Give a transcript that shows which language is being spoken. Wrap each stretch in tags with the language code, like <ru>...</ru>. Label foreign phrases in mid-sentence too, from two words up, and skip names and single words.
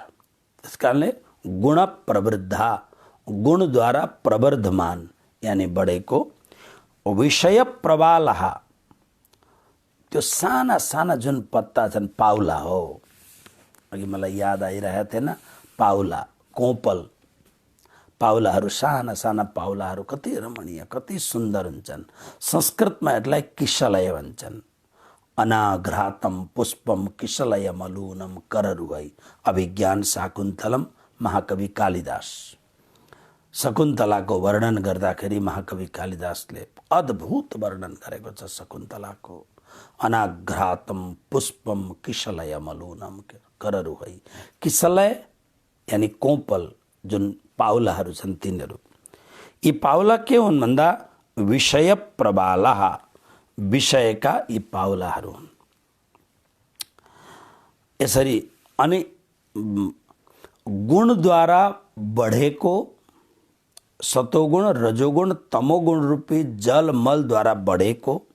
<ne>त्यसकारणले</ne> <sa>गुण प्रवृद्धा,</sa> <ne>गुणद्वारा प्रवर्धमान यानी बढेको,</ne> <sa>विषय प्रवालः</sa> <ne>त्यो साना साना जुन पत्ता छन् पाउला हो। अघि मलाई याद आइरहेको थिएन, पाउला, कोपल, पाउलाहरू, साना साना पाउलाहरू कति रमणीय, कति सुन्दर हुन्छन्। संस्कृतमा यसलाई किशलय भन्छन्।</ne> <sa>अनाघ्रातम पुष्पम किशलय मलूनम कररुहै अभिज्ञान शाकुन्तलम, महाकवि कालिदास।</sa> <ne>शकुन्तलाको वर्णन गर्दाखेरि महाकवि कालिदासले अद्भुत वर्णन गरेको छ शकुन्तलाको।</ne> <sa>अनाघ्रातम पुष्पम किशलय मलूनम कररुहै।</sa> <ne>किशलय यानी कोपल, जुन पाउलाहरू छन् तिनीहरू। यी पाउला के हुन् भन्दा</ne> <sa>विषय प्रवालः,</sa> <ne>विषयका यी पाउलाहरू हुन्। यसरी अनि गुणद्वारा बढेको, सतोगुण, रजोगुण, तमोगुण रूपी जल मलद्वारा बढेको</ne>